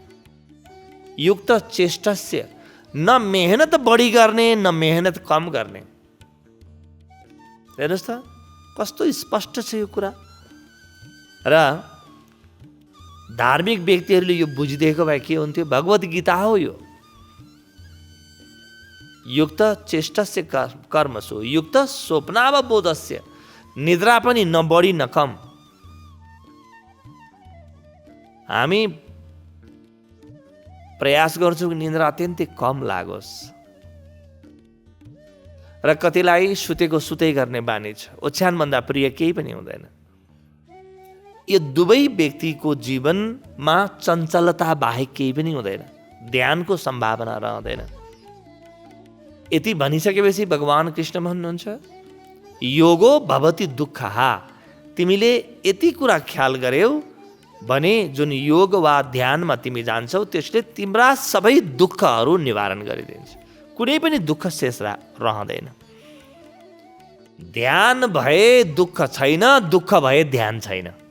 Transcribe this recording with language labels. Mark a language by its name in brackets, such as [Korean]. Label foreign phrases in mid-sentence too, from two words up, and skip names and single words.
[Sanskrit] युक्त चेष्टस्य, [Nepali] न मेहनत बढी गर्ने न मेहनत कम गर्ने। हेर्नुहोस् त कस्तो स्पष्ट छ यो कुरा। र धार्मिक व्यक्तिहरूले यो बुझिदिएको भए के हुन्थ्यो? भगवत गीता हो यो। [Sanskrit] युक्त चेष्टस्य कर्मसु युक्त स्वप्नावबोधस्य। [Nepali] निद्रा पनि न बढी न कम। हामी प्रयास गर्छौँ कि निद्रा अत्यन्तै कम लागोस्, र कतिलाई सुतेको सुतै गर्ने बानी छ। ओछ्यानभन्दा प्रिय केही पनि हुँदैन। यो दुवै व्यक्तिको जीवनमा चञ्चलता बाहेक केही पनि हुँदैन, ध्यानको सम्भावना रहँदैन। यति भनिसकेपछि भगवान कृष्ण भन्नुहुन्छ, [Sanskrit] योगो भवति दुःखः। [Nepali] तिमीले यति कुरा ख्याल गर्यौ भने जुन योग वा ध्यानमा तिमी जान्छौ त्यसले तिम्रा सबै दुःखहरू निवारण गरिदिन्छ। कुनै पनि दुःख शेष रहँदैन। ध्यान भए दुःख छैन, दुःख भए ध्यान छैन।